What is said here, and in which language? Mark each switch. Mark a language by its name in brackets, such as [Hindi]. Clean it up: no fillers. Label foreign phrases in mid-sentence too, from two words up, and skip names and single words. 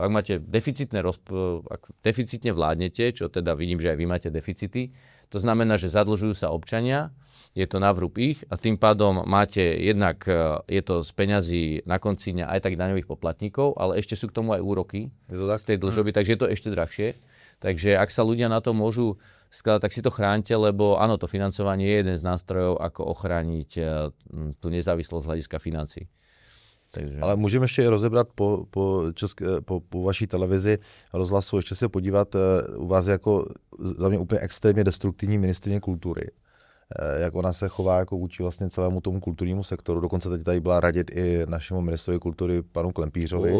[Slovak] Ak máte ak deficitne vládnete, čo teda vidím, že aj vy máte deficity, to znamená, že zadlžujú sa občania, je to na vrúb ich a tým pádom máte jednak, je to z peňazí na konci dňa aj tak daňových poplatníkov, ale ešte sú k tomu aj úroky z tej dlžoby, takže je to ešte drahšie. Takže ak sa ľudia na to môžu skladať, tak si to chránte, lebo áno, to financovanie je jeden z nástrojov, ako ochrániť tú nezávislosť z hľadiska financií. Takže... [Czech] Ale můžeme ještě i rozebrat po vaší televizi rozhlasu, ještě se podívat, u vás je jako za mě úplně extrémně destruktivní ministryně kultury. Jak ona se chová jako vůči vlastně celému tomu kulturnímu sektoru. Dokonce teď tady byla radit i našemu ministrovi kultury panu Klempířovi.